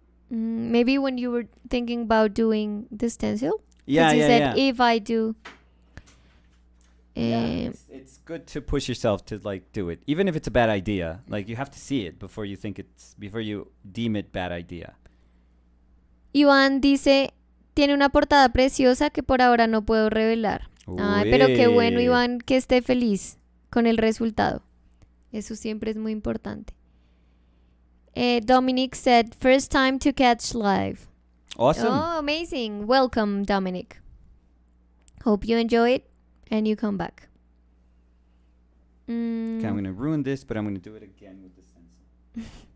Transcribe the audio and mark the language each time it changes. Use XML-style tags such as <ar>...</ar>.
<en>Maybe when you were thinking about doing the stencil? Yeah, you yeah, said, yeah. if I do. Yeah, it's good to push yourself to like do it, even if it's a bad idea. Like you have to see it before you deem it bad idea.</en> <es>Iván dice, tiene una portada preciosa que por ahora no puedo revelar. Ay, pero qué bueno, Uy. Iván, que esté feliz con el resultado. Eso siempre es muy importante.</es> <en>Dominic said, first time to catch live. Awesome. Oh, amazing. Welcome, Dominic. Hope you enjoy it and you come back. Okay, I'm going to ruin this, but I'm going to do it again with the stencil.</en>